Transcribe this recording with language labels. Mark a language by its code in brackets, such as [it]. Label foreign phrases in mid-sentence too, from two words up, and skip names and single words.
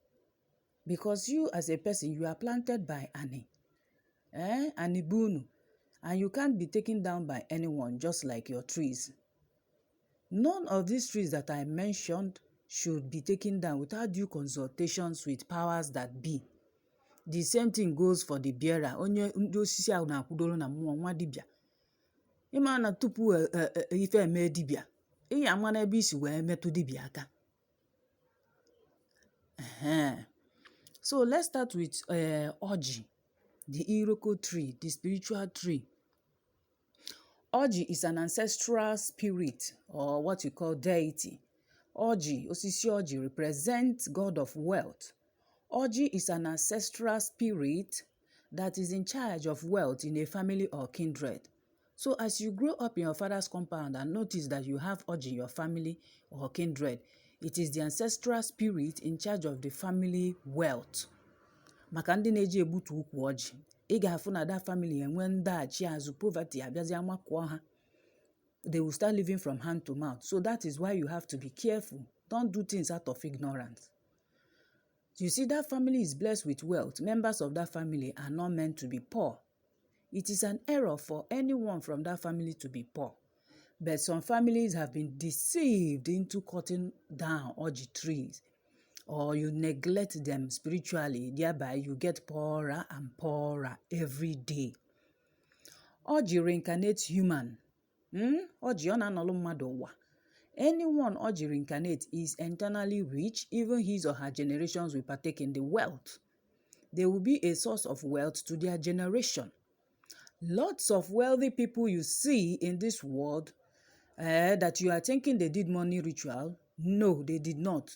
[en] Because you as a person, you are planted by Ani. Anibunu. And you can't be taken down by anyone, just like your trees. None of these trees that I mentioned should be taken down without due consultations with powers that be. The same thing goes for the bearer. [ig] Onye ndị osisi ahụ na-akwụdoro na mmụọ nwa dibịa. Ịma na tupu ife eme dibịa, ị ya ama n'ebe isi wee metụ dibịa aka. [en] So let's start with ORIJI, the Iroko tree, the spiritual tree. ORIJI is an ancestral spirit, or what you call deity. ORIJI, osisi ORIJI, represents God of wealth. ORIJI is an ancestral spirit that is in charge of wealth in a family or kindred. So as you grow up in your father's compound and notice that you have ORIJI in your family or kindred, it is the ancestral spirit in charge of the family wealth. [ig] Maka ndị na-eji egbutu ukwu ORIJI, ị ga-afụ na [en] that family [ig] enwe ndaghachi azụ, poverty abịazi amakụọ ha. [en] They will start living from hand to mouth. So that is why you have to be careful. Don't do things out of ignorance. You see, that family is blessed with wealth. Members of that family are not meant to be poor. It is an error for anyone from that family to be poor. But some families have been deceived into cutting down ORIJI trees, or you neglect them spiritually, thereby you get poorer and poorer every day. ORIJI reincarnates human. [ig] ORIJI ọ na-anọlụ mmadụ ụwa. [en] Anyone ORIJI reincarnate is internally rich. Even his or her generations will partake in the wealth. They will be a source of wealth to their generation. Lots of wealthy people you see in this world that you are thinking they did money ritual, no, they did not.